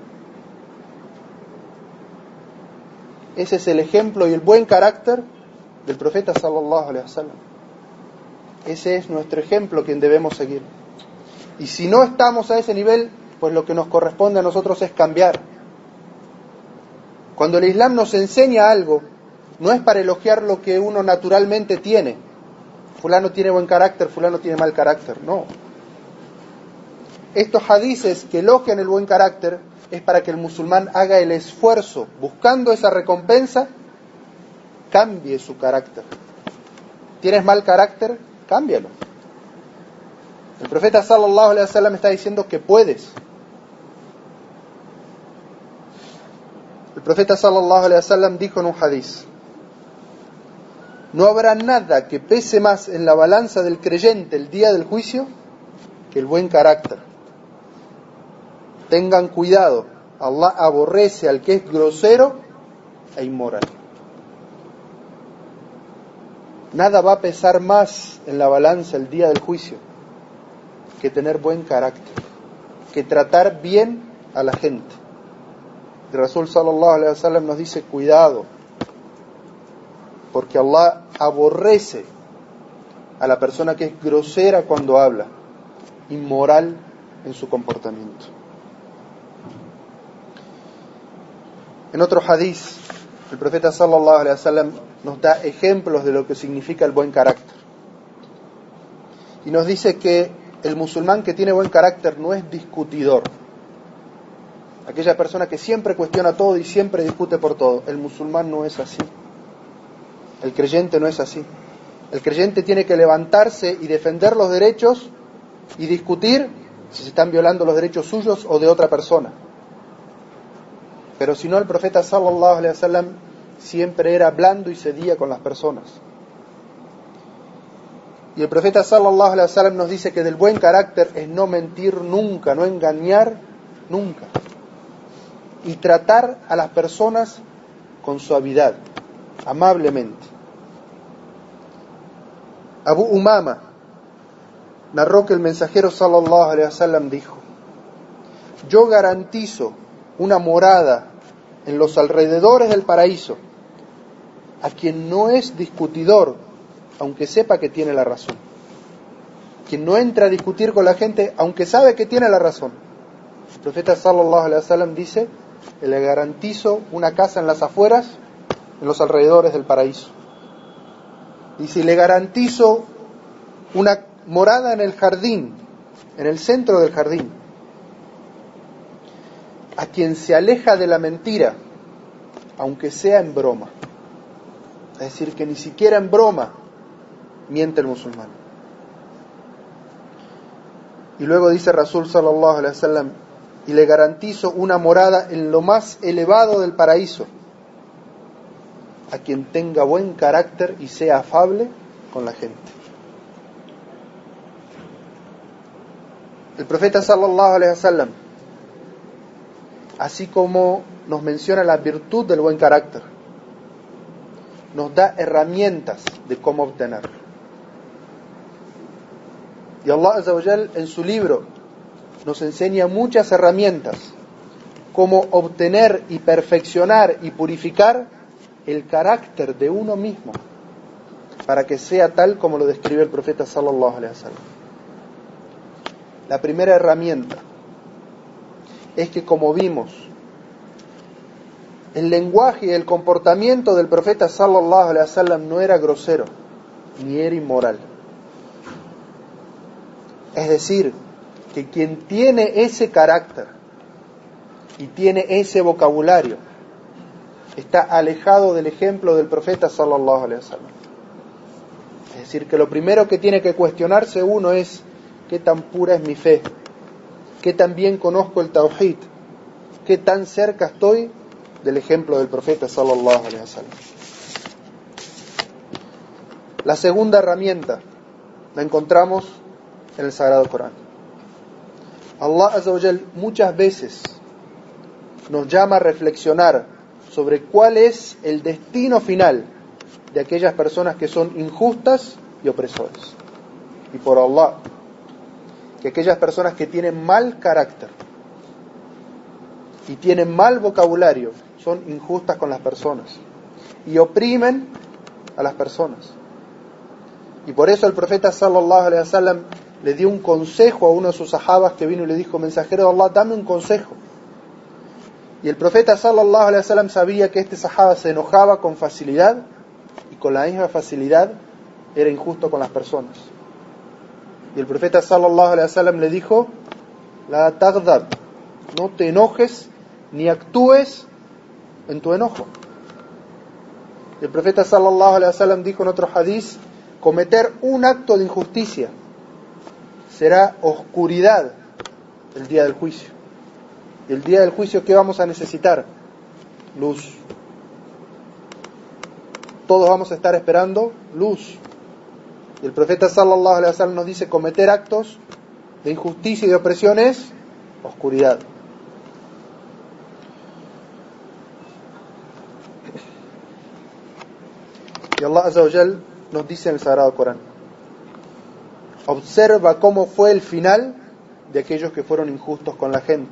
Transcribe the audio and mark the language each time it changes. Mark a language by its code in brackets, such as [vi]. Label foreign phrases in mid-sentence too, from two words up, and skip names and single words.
[es] Ese es el ejemplo y el buen carácter del profeta [ar] صلى الله عليه وسلم. [es] Ese es nuestro ejemplo, quien debemos seguir. Y si no estamos a ese nivel, pues lo que nos corresponde a nosotros es cambiar. Cuando el Islam nos enseña algo, no es para elogiar lo que uno naturalmente tiene. Fulano tiene buen carácter, fulano tiene mal carácter. No. Estos hadices que elogian el buen carácter es para que el musulmán haga el esfuerzo, buscando esa recompensa, cambie su carácter. ¿Tienes mal carácter? Cámbialo. El profeta [ar] صلى الله عليه وسلم [es] está diciendo que puedes. El profeta [ar] صلى الله عليه وسلم [es] dijo en un hadiz: no habrá nada que pese más en la balanza del creyente el día del juicio que el buen carácter. Tengan cuidado, Allah aborrece al que es grosero e inmoral. Nada va a pesar más en la balanza el día del juicio que tener buen carácter, que tratar bien a la gente. El Rasul [ar] صلى الله عليه وسلم [es] nos dice: cuidado, porque Allah aborrece a la persona que es grosera cuando habla, inmoral en su comportamiento. En otro hadiz, el profeta [ar] صلى الله عليه وسلم [es] nos da ejemplos de lo que significa el buen carácter. Y nos dice que el musulmán que tiene buen carácter no es discutidor. Aquella persona que siempre cuestiona todo y siempre discute por todo. El musulmán no es así. El creyente no es así. El creyente tiene que levantarse y defender los derechos y discutir si se están violando los derechos suyos o de otra persona. Pero si no, el profeta [ar] صلى الله عليه وسلم [es] siempre era blando y cedía con las personas. Y el profeta [ar] صلى الله عليه وسلم [es] nos dice que del buen carácter es no mentir nunca, no engañar nunca, y tratar a las personas con suavidad, amablemente. Abu Umama narró que el mensajero [ar] صلى الله عليه وسلم [es] dijo: yo garantizo una morada en los alrededores del paraíso a quien no es discutidor, aunque sepa que tiene la razón. Quien no entra a discutir con la gente, aunque sabe que tiene la razón. El profeta [ar] صلى الله عليه وسلم [es] dice: le garantizo una casa en las afueras, en los alrededores del paraíso. Dice: le garantizo una morada en el jardín, en el centro del jardín, a quien se aleja de la mentira, aunque sea en broma. Es decir, que ni siquiera en broma miente el musulmán. Y luego dice Rasul [ar] صلى الله عليه وسلم: [es] y le garantizo una morada en lo más elevado del paraíso, a quien tenga buen carácter y sea afable con la gente. El profeta [ar] صلى الله عليه وسلم, [es] así como nos menciona la virtud del buen carácter, nos da herramientas de cómo obtenerlo. Y Allah [ar] عز وجل [es] en su libro nos enseña muchas herramientas cómo obtener y perfeccionar y purificar el carácter de uno mismo para que sea tal como lo describe el profeta [ar] صلى الله عليه وسلم. [es] La primera herramienta es que, como vimos, el lenguaje y el comportamiento del profeta [ar] صلى الله عليه وسلم [es] no era grosero ni era inmoral. Es decir, que quien tiene ese carácter y tiene ese vocabulario está alejado del ejemplo del profeta [ar] صلى الله عليه وسلم. [es] Es decir, que lo primero que tiene que cuestionarse uno es: ¿qué tan pura es mi fe? ¿Qué tan bien conozco el tawhid? ¿Qué tan cerca estoy del ejemplo del profeta [ar] صلى الله عليه وسلم? [es] La segunda herramienta la encontramos en el Sagrado Corán. Allah [ar] عز وجل [es] muchas veces nos llama a reflexionar sobre cuál es el destino final de aquellas personas que son injustas y opresores. Y por Allah, que aquellas personas que tienen mal carácter y tienen mal vocabulario son injustas con las personas y oprimen a las personas. Y por eso el profeta [ar] صلى الله عليه وسلم [es] le dio un consejo a uno de sus sahabas que vino y le dijo: mensajero de Allah, dame un consejo. Y el profeta [ar] صلى الله عليه وسلم [es] sabía que este sahaba se enojaba con facilidad y con la misma facilidad era injusto con las personas. Y el profeta [ar] صلى الله عليه وسلم [es] le dijo: [ar] لا تغضب, [es] no te enojes ni actúes en tu enojo. Y el profeta [ar] صلى الله عليه وسلم [es] dijo en otro hadiz: cometer un acto de injusticia será oscuridad el día del juicio. Y el día del juicio, ¿qué vamos a necesitar? Luz. Todos vamos a estar esperando luz. Y el profeta [ar] صلى الله عليه وسلم [es] nos dice: cometer actos de injusticia y de opresión es oscuridad. Y Allah [ar] عز وجل [es] nos dice en el Sagrado Corán: observa cómo fue el final de aquellos que fueron injustos con la gente.